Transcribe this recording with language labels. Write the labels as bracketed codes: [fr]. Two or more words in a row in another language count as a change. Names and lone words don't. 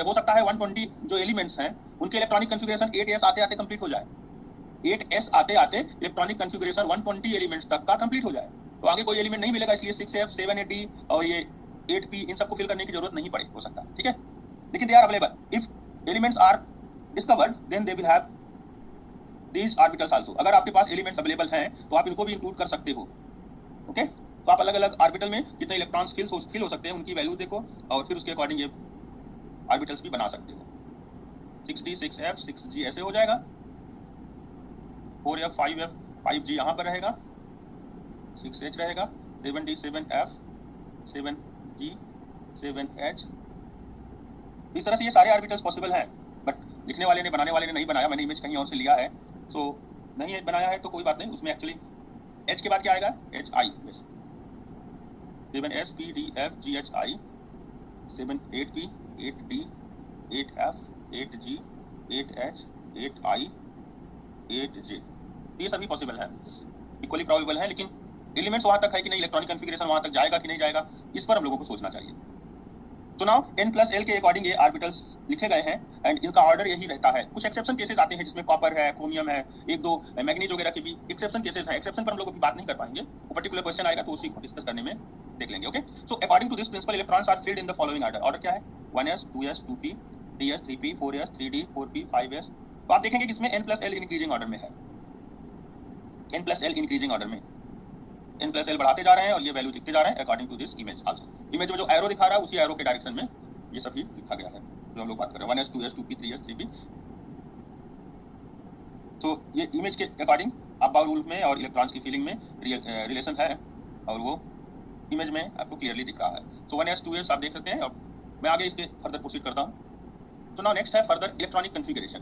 [hi] हो सकता है 120 जो एलिमेंट्स हैं उनके [en] electronic configuration [hi] 8s आते आते कंप्लीट हो जाए, 8s आते आते [en] electronic configuration [hi] 120 एलिमेंट्स तक का कंप्लीट हो जाए, तो आगे कोई एलिमेंट नहीं मिलेगा, इसलिए 6f 7ad और ये 8p इन सबको फिल करने की जरूरत नहीं पड़े, हो सकता है, ठीक है। [en] लेकिन they are available. if elements are discovered then they will have these orbitals also। [hi] अगर आपके पास [en] elements available [hi] हैं तो आप इनको भी इंक्लूड कर सकते हो। ओके, तो आप अलग अलग ऑर्बिटल में कितने [en] electrons fill [hi] हो सकते हैं उनकी वैल्यू देखो और फिर उसके अकॉर्डिंग ये ऑर्बिटल्स भी बना सकते हो। 6d 6f 6g ऐसे हो जाएगा, 4f 5f 5g यहाँ पर रहेगा, 6h रहेगा, 7d 7f 7g 7h। इस तरह से ये सारे [en] orbitals possible [hi] हैं, बट लिखने वाले ने बनाने वाले ने नहीं बनाया, मैंने इमेज कहीं और से लिया है, तो नहीं बनाया है तो कोई बात नहीं। उसमें एक्चुअली h के बाद क्या आएगा, hi बस, 7s p d f g h i 7 8p 8d 8f 8g 8h 8i 8j, ये सभी पॉसिबल है, [en] equally probable [hi] है। लेकिन एलिमेंट्स वहां तक है कि नहीं, [en] electronic configuration [hi] वहां तक जाएगा कि नहीं जाएगा, इस पर हम लोगों को सोचना चाहिए। तो नाउ n+l के अकॉर्डिंग ये ऑर्बिटल्स लिखे गए हैं एंड इनका ऑर्डर यही रहता है। कुछ [en] exception cases [hi] आते हैं जिसमें कॉपर है, क्रोमियम है, एक दो मैग्नीज वगैरह के भी [en] exception cases [hi] हैं। एक्सेप्शन पर हम लोग अभी बात नहीं कर पाएंगे, वो [en] particular question [hi] आएगा तो उसी को डिस्कस करने में देख लेंगे। [en] okay, so according to this principle electrons are filled in the following order. [hi] ऑर्डर क्या है, 1s 2s 2p 3s 3p 4s 3d 4p 5s। तो आप देखेंगे कि इसमें n+l [en] increasing order [hi] में है, n+l [en] increasing order [hi] में, n+l बढ़ाते जा रहे हैं और ये वैल्यू दिखते जा रहे हैं [en] according to this image also. [hi] इमेज में जो एरो दिखा रहा है उसी एरो के डायरेक्शन में ये सभी लिखा गया है जो हम लोग बात कर रहे हैं, 1s 2s 2p 3s 3p। तो ये इमेज के अकॉर्डिंग [en] about rule [hi] में और इलेक्ट्रॉन्स की फीलिंग में रिलेशन है और वो इमेज में आपको क्लियरली दिख रहा है। तो 1s 2s आप देख सकते हैं। अब मैं आगे इसके [en] further proceed [hi] करता हूँ। तो [en] now next [hi] है [en] further electronic configuration.